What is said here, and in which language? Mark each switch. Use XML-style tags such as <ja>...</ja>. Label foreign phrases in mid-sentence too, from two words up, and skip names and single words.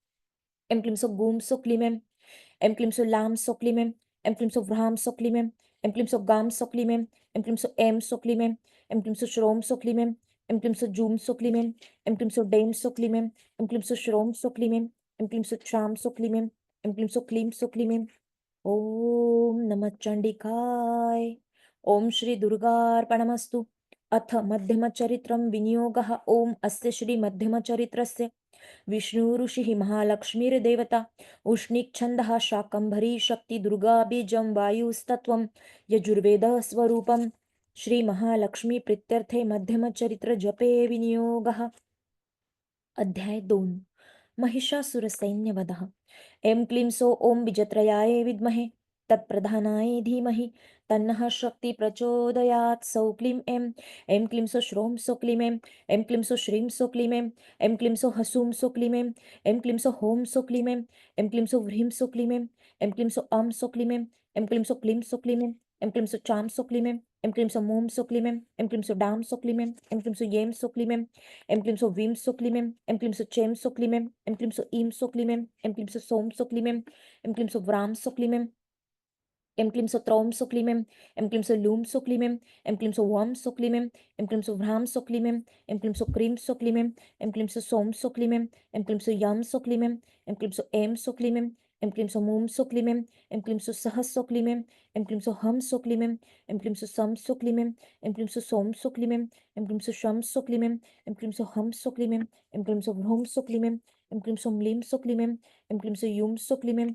<sa>ऐं क्लीं सौ गूं सौ क्लीं ऐं। ऐं क्लीं सौ लां सौ क्लीं ऐं। ऐं क्लीं सौ व्रां सौ क्लीं ऐं। ऐं क्लीं सौ गां सौ क्लीं ऐं। ऐं क्लीं सौ ऐं सौ क्लीं ऐं। ऐं क्लीं सौ श्रौं सौ क्लीं ऐं। ऐं क्लीं सौ जूं सौ क्लीं ऐं। ऐं क्लीं सौ डें सौ क्लीं ऐं। ऐं क्लीं सौ श्रौं सौ क्लीं ऐं। ऐं क्लीं सौ च्रां सौ क्लीं ऐं। ऐं क्लीं सौ क्लीं सौ क्लीं ऐं। ॐ नमः चण्डिकाय। ॐ श्री दुर्गार्पणमस्तु। अथ मध्यमचरित्रं विनियोगः। ॐ अस्य श्रीमध्यमचरित्रस्य विष्णुऋषिः महालक्ष्मीर्देवता उष्णिक्छन्दः शाकम्भरी शक्ति दुर्गा बीजं वायुस्तत्त्वं यजुर्वेदः स्वरूपं श्रीमहालक्ष्मी प्रीत्यर्थे मध्यमचरित्र जपे विनियोगः। अध्याय 2 महिषासुरसैन्यवधः। ऐं क्लीं सौ ॐ विजत्रयाय विद्महे तत्प्रधानाय धीमहि तन्नः शक्ति प्रचोदयात् सौ क्लीं ऐं। ऐं क्लीं सौ श्रौं सौ क्लीं ऐं। ऐं क्लीं सौ श्रीं सौ क्लीं ऐं। ऐं क्लीं सौ हसूं सौ क्लीं ऐं। ऐं क्लीं सौ हौं सौ क्लीं ऐं। ऐं क्लीं सौ ह्रीं सौ क्लीं ऐं। ऐं क्लीं सौ अं सौ क्लीं ऐं। ऐं क्लीं सौ क्लीं सौ क्लीं ऐं। ऐं क्लीं सौ चां सौ क्लीं ऐं। ऐं क्लीं सौ मूं सौ क्लीं ऐं। ऐं क्लीं सौ डां सौ क्लीं ऐं। ऐं क्लीं सौ यें सौ क्लीं ऐं। ऐं क्लीं सौ वीं सौ क्लीं ऐं। ऐं क्लीं सौ चें सौ क्लीं ऐं। ऐं क्लीं सौ ईं सौ क्लीं ऐं। ऐं क्लीं सौ सौं सौ क्लीं ऐं। ऐं क्लीं सौ व्रां सौ क्लीं ऐं। ऐं क्लीं सौ त्रौं सौ क्लीं ऐं। ऐं क्लीं सौ लूं सौ क्लीं ऐं। ऐं क्लीं सौ वां सौ क्लीं ऐं। ऐं क्लीं सौ ह्रां सौ क्लीं ऐं। ऐं क्लीं सौ क्रीं सौ क्लीं ऐं। ऐं क्लीं सौ सौं सौ क्लीं ऐं। ऐं क्लीं सौ यं सौ क्लीं ऐं। ऐं क्लीं सौ ऐं सौ क्लीं ऐं। ऐं क्लीं सौ मुं सौ क्लीं ऐं, ऐं क्लीं सौ सहस सौ क्लीं ऐं, ऐं क्लीं सौ हुं सौ क्लीं ऐं, ऐं क्लीं सौ सं सौ क्लीं ऐं, ऐं क्लीं सौ सों सौ क्लीं ऐं, ऐं क्लीं सौ शं सौ क्लीं ऐं, ऐं क्लीं सौ हुं सौ क्लीं ऐं, ऐं क्लीं सौ व्रुं सौ क्लीं ऐं, ऐं क्लीं सौ म्लीं सौ क्लीं ऐं, ऐं क्लीं सौ युं सौ क्लीं ऐं,</sa>